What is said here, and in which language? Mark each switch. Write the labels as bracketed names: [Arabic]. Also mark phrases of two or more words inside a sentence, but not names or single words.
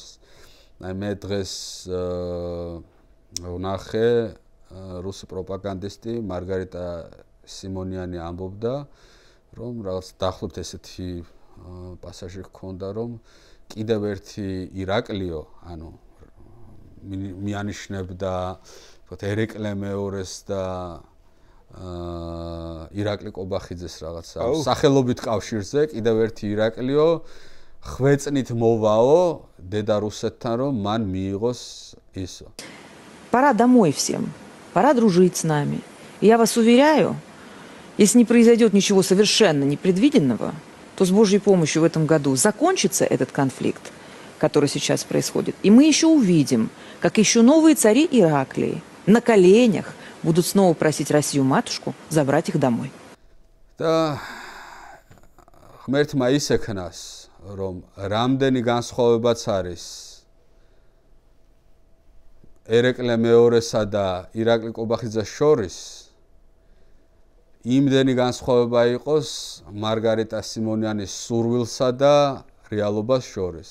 [Georgian] აი მე დღეს ვნახე რუსი პროპაგანდისტი მარგარიტა სიმონიანი ამბობდა, რომ რაღაც დაახლოებით ესეთი პასაჟი ჰქონდა, რომ კიდევ ერთი ირაკლიო, ანუ მიანიშნებდა თქო ერეკლე მეორეს და ირაკლი კობახიძეს რაღაცა სახელობით კავშირზე კიდევ ერთი ირაკლიო ხვეწნით მოვაო დედა რუსეთთან რომ მან მიიღოს ისო. [Russian] Пора домой всем. Пора дружить с нами. Я вас уверяю, если не произойдет ничего совершенно непредвиденного, то с Божьей помощью в этом году закончится этот конфликт, который сейчас происходит. И мы еще увидим, как еще новые цари Ираклии на коленях будут снова просить Россию-матушку забрать их домой. Да, [Georgian] ღმერთმა ისექნას, რომ რამდენი განსხვავებაც არის ერეკლე მეორესა და ირაკლი კობახიძეს შორის, იმდენი განსხვავება იყოს მარგარიტა სიმონიანის სურვილსა და რეალობას შორის.